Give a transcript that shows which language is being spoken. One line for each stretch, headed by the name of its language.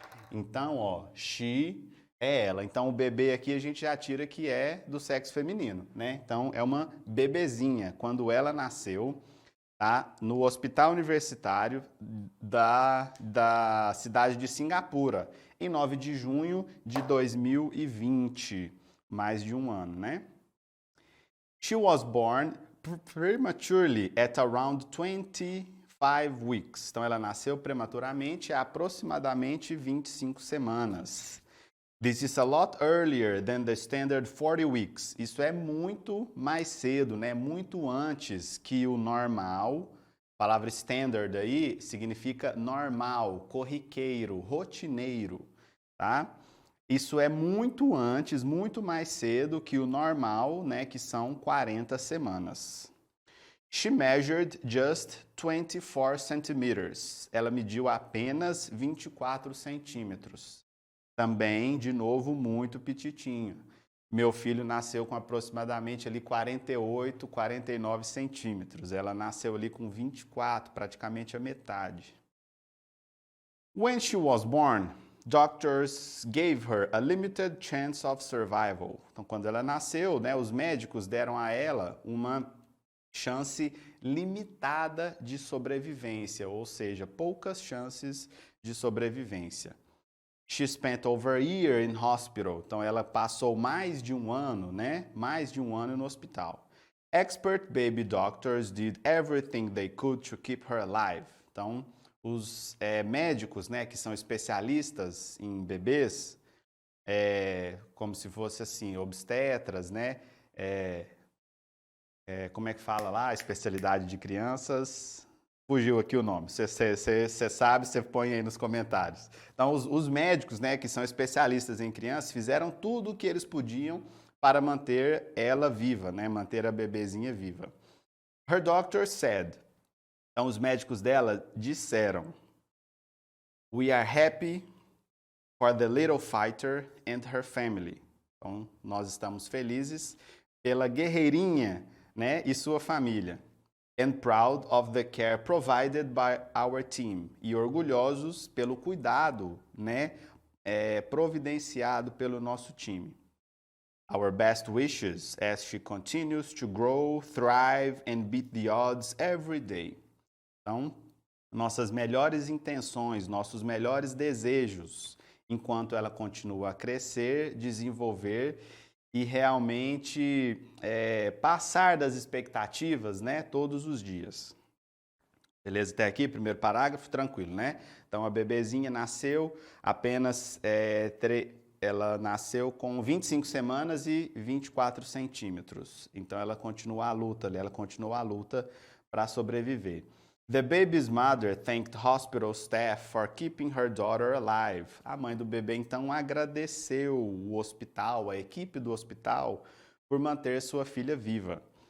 Portuguese: Então, ó, she é ela. Então, o bebê aqui a gente já tira que é do sexo feminino, né? Então, é uma bebezinha. Quando ela nasceu, tá? No Hospital Universitário da cidade de Singapura, em 9 de junho de 2020, mais de um ano, né?
English: She was born prematurely at around 25 weeks.
Portuguese: Então, ela nasceu prematuramente há aproximadamente 25 semanas.
English: This is a lot earlier than the standard 40 weeks.
Portuguese: Isso é muito mais cedo, né? Muito antes que o normal. A palavra standard aí significa normal, corriqueiro, rotineiro, tá? Isso é muito antes, muito mais cedo que o normal, né? Que são 40 semanas.
English: She measured just 24 centimeters.
Portuguese: Ela mediu apenas 24 centímetros. Também, de novo, muito petitinho. Meu filho nasceu com aproximadamente ali 48, 49 centímetros. Ela nasceu ali com 24, praticamente a metade.
English: When she was born, doctors gave her a limited chance of survival.
Portuguese: Então, quando ela nasceu, né, os médicos deram a ela uma chance limitada de sobrevivência, ou seja, poucas chances de sobrevivência.
English: She spent over a year in hospital.
Portuguese: Então, ela passou mais de um ano, né? Mais de um ano no hospital.
English: Expert baby doctors did everything they could to keep her alive.
Portuguese: Então, os médicos, né, que são especialistas em bebês, como se fosse assim, obstetras, né? Como é que fala lá? Especialidade de crianças. Fugiu aqui o nome. Você sabe, você põe aí nos comentários. Então, os médicos, né, que são especialistas em crianças, fizeram tudo o que eles podiam para manter ela viva, né, manter a bebezinha viva.
English: Her doctor said.
Portuguese: Então, os médicos dela disseram:
English: We are happy for the little fighter and her family.
Portuguese: Então, nós estamos felizes pela guerreirinha, né, e sua família.
English: And proud of the care provided by our team.
Portuguese: E orgulhosos pelo cuidado, né, providenciado pelo nosso time.
English: Our best wishes as she continues to grow, thrive and beat the odds every day.
Portuguese: Então, nossas melhores intenções, nossos melhores desejos, enquanto ela continua a crescer, desenvolver e realmente passar das expectativas, né, todos os dias. Beleza, até aqui, primeiro parágrafo, tranquilo, né? Então, a bebezinha nasceu apenas, ela nasceu com 25 semanas e 24 centímetros. Então, ela continua a luta ali, ela continua a luta para sobreviver.
English: The baby's mother thanked hospital staff for keeping her daughter alive.
Portuguese: A mãe do bebê, então, agradeceu o hospital, a equipe do hospital, por manter sua filha viva.